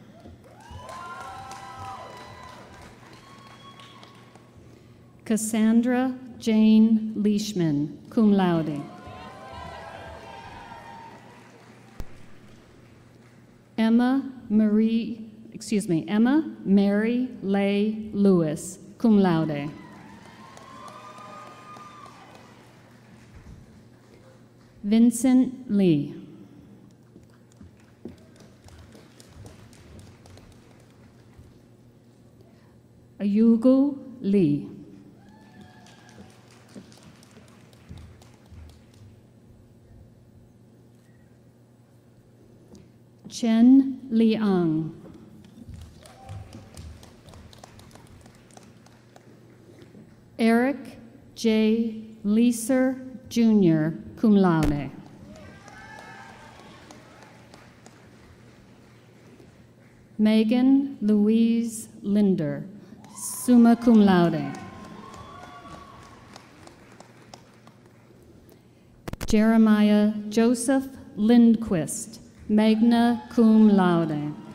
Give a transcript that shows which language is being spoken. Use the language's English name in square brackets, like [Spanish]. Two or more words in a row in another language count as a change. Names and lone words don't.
[English] Cassandra Jane Leishman, [Latin] cum laude. [English] Emma Mary Leigh Lewis, [Latin] cum laude. [English] Vincent Lee. Ayugu Lee. Chen Liang. Eric J. Leeser, Jr., [Latin] cum laude. [English] Megan Louise Linder, [Latin] summa cum laude. [English] Jeremiah Joseph Lindquist, [Latin] magna cum laude.